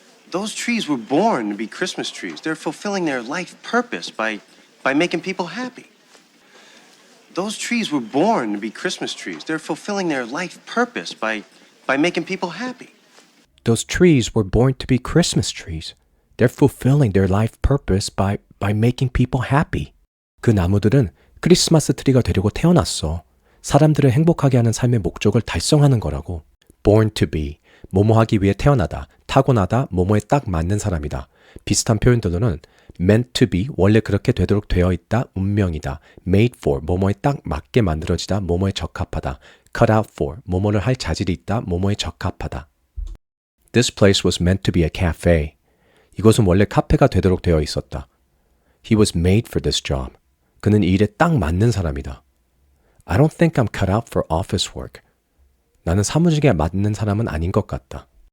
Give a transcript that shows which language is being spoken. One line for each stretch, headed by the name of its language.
English: Those trees were born to be Christmas trees. They're fulfilling their life purpose by making people happy. Those trees were born to be Christmas trees. They're fulfilling their life purpose by making people happy. Those trees were born to be Christmas trees. They're fulfilling their life purpose by making people happy.
Korean: 그 나무들은 크리스마스 트리가 되려고 태어났어. 사람들을 행복하게 하는 삶의 목적을 달성하는 거라고. born to be, 뭐뭐 하기 위해 태어나다, 타고나다, 뭐뭐에 딱 맞는 사람이다. 비슷한 표현들로는 meant to be, 원래 그렇게 되도록 되어 있다, 운명이다. made for, 뭐뭐에 딱 맞게 만들어지다, 뭐뭐에 적합하다. cut out for, 뭐뭐를 할 자질이 있다, 뭐뭐에 적합하다.
English: This place was meant to be a cafe.
Korean: 이것은 원래 카페가 되도록 되어 있었다.
English: He was made for this job.
Korean: 그는 이 일에 딱 맞는 사람이다.
English: I don't think I'm cut out for office work.
Korean: 나는 사무직에 맞는 사람은 아닌 것 같다.